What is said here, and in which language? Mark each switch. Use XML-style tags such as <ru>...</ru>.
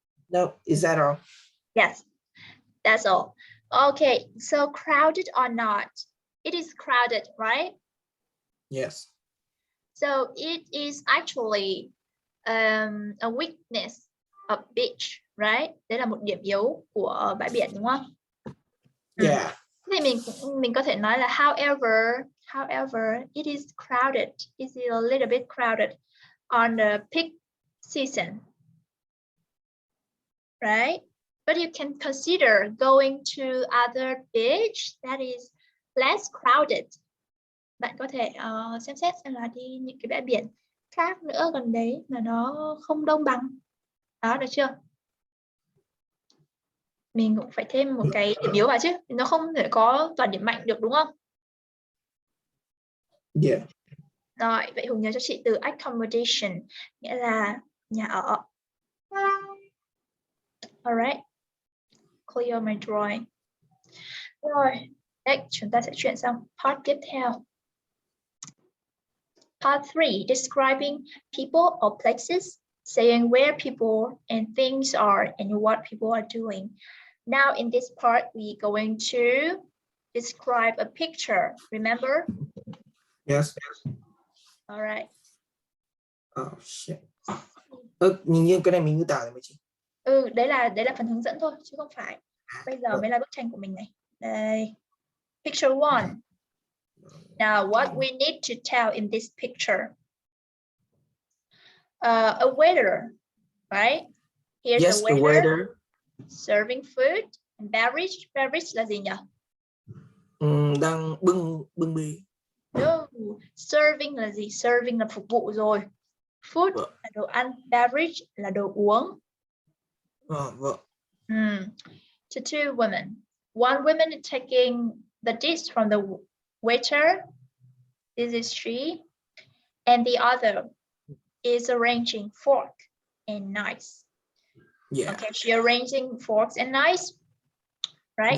<en>No, is that all? Yes, that's all. Okay, so crowded or not? It is crowded, right? Yes. So it is actually a weakness of beach, right?</en> <vi>Đấy là một điểm yếu của bãi biển, đúng không?</vi> <en>Yeah.</en> <vi>Thì mình có thể nói là</vi> <en>however, it is crowded. It's a little bit crowded on the peak season, right? But you can consider going to other beach that is less crowded.</en> <vi>Bạn có thể xem xét xem là đi những cái bãi biển khác nữa gần đấy mà nó không đông bằng. Đó, được chưa? Mình cũng phải thêm một cái điểm yếu vào chứ. Nó không thể có toàn điểm mạnh được đúng không?</vi> <en>Yeah.</en> <vi>Rồi, vậy Hùng nhớ cho chị từ accommodation, nghĩa là nhà ở.</vi> <en>Alright. Clear my drawing.</en> <vi>Rồi, next chúng ta sẽ chuyển sang part tiếp theo.</vi> <en>Part 3, describing people or places, saying where people and things are and what people are doing. Now in this part, we're going to describe a picture, remember? Yes. All right. Oh shit.</en> <vi>Nhìn như cái này mình miêu tả rồi mà chị. Đấy là phần hướng dẫn thôi chứ không phải. Bây giờ mới là bức tranh của mình này.</vi> <en>Đây. Picture 1. Now what we need to tell in this picture. A waiter, right? Here's Yes, a the waiter. Serving food and beverage.</en> <vi>Beverage là gì nhỉ? Đang bưng bì. No. Serving là gì? Serving là phục vụ rồi. Food là đồ ăn, beverage là đồ uống. Vâng.</vi> <en>To two women. One woman is taking the dish from the waiter. This is she. And the other is arranging fork and knives. Yeah. Okay, she arranging forks and knives, right?</en>